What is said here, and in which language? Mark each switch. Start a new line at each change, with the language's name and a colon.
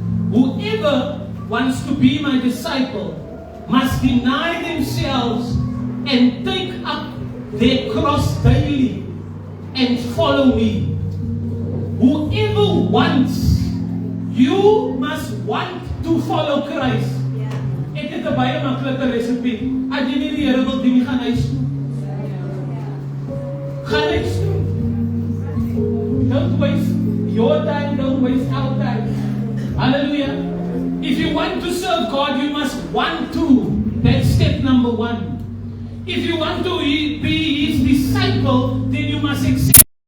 English: Whoever wants to be my disciple must deny themselves and take up their cross daily and follow me. Whoever wants, you must want to follow Christ.
Afrikaans: Ek het 'n baie maklike resepie. As jy nie die Here wil dien, gaan huis toe. Gaan huis toe.
English: Don't waste your time, don't waste our time. Hallelujah. If you want to serve God, you must want to. That's step number 1. If you want to be His disciple, then you must accept.